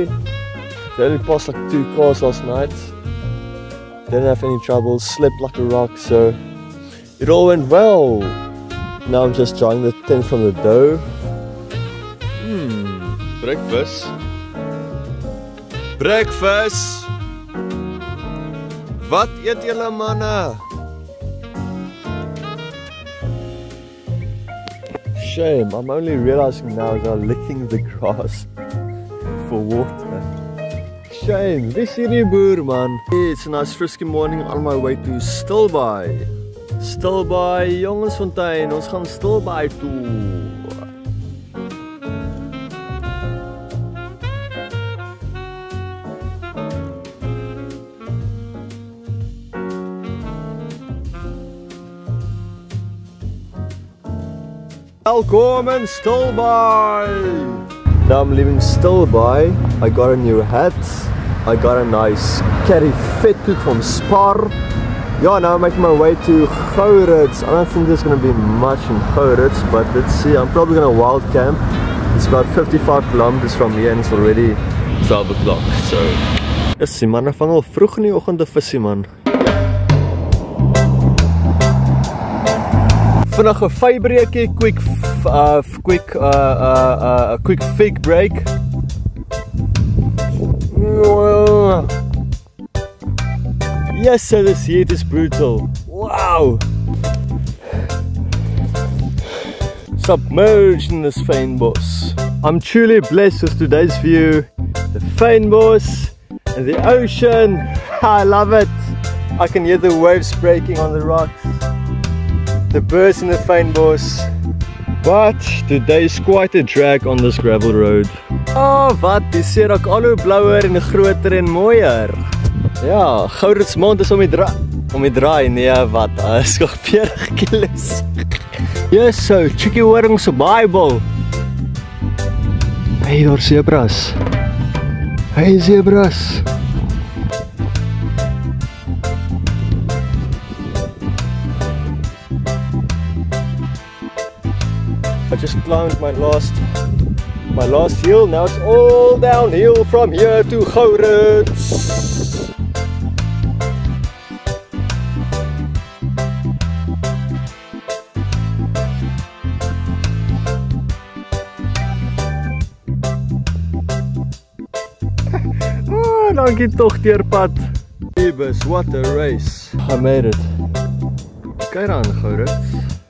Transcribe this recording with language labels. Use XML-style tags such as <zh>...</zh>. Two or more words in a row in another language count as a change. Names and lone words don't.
<en>They only passed like 2 cars last night. Didn't have any trouble, slept like a rock, so it all went well. Now I'm just drying the tent from the dough. Breakfast. Breakfast.</en> <af>Wat eet julle manne?</af> <en>Shame, I'm only realizing now that I'm licking the grass for water. Shame,</en> <af>wie is hierdie boer man?</af> <en>It's a nice frisky morning on my way to Stilbaai.</en> <af>Stilbaai, Jongensfontein, ons gaan Stilbaai toe. Welkom in Stilbaai!</af> <en>Now I'm leaving Stilbaai. I got a new hat. I got a nice curry vetkoek from Spar. Yeah, now I'm making my way to Gourits. I don't think there's going to be much in Gourits, but let's see. I'm probably going to wild camp. It's about 55 kilometers from here and it's already 12 o'clock. So, let's see</en> <af>man, ek vang al vroeg in die oggend 'n visie man. Vandag 'n vybreekie,</af> <en>quick fig break. Yes, so this heat is brutal. Wow! Submerged in this fynbos. I'm truly blessed with today's view. The fynbos and the ocean. I love it. I can hear the waves breaking on the rocks. The birds in the fynbos. But today is quite a drag on this gravel road.</en> <af>Oh, wat, die see raak al hoe blouer en groter en mooier. Ja, Gourits mond is om die draai, nee wat, is nog 40 kilos.</af> <en>Yes, so, cheeky</en> <af>horings op</af> <en>Bible.</en> <af>Hey, daar zebras. Hey, zebras.</af> <en>I just climbed my last hill. Now it's all downhill from here to Gourits.</en> <af>Oh, dankie tog deurpad. Ebus,</af> <en>what a race. I made it.</en> <af>Kyk dan Gourits.</af>